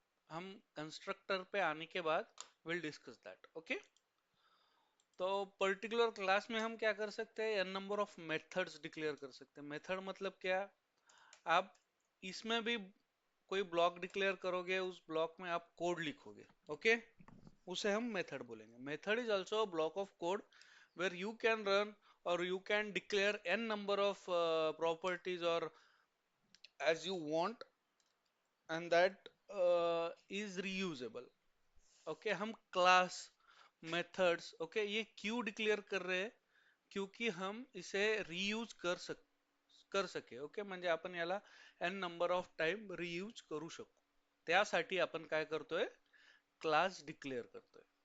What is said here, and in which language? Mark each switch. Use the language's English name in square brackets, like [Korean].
[Hindi] हम कंस्ट्रक्टर पे आने के बाद [English] Will discuss that. [Hindi] ओके, तो पर्टिकुलर क्लास में हम क्या कर सकते हैं, n number of methods declare कर सकते हैं। मेथड मतलब क्या, आप इसमें भी कोई ब्लॉक डिक्लेयर करोगे, उस ब्लॉक में आप कोड लिखोगे। ओके, उसे हम मेथड बोलेंगे। [English] Method is also a block of code where you can run or you can declare n number of properties or as you want, and that is reusable। [Hindi] Okay, हम class methods okay ये क्यों declare कर रहे हैं, क्योंकि हम इसे reuse कर सके। [Marathi] Okay, म्हणजे आपण याला n number of time reuse करू शकू, त्यासाठी आपण काय करतोय, क्लास डिक्लेअर करतोय।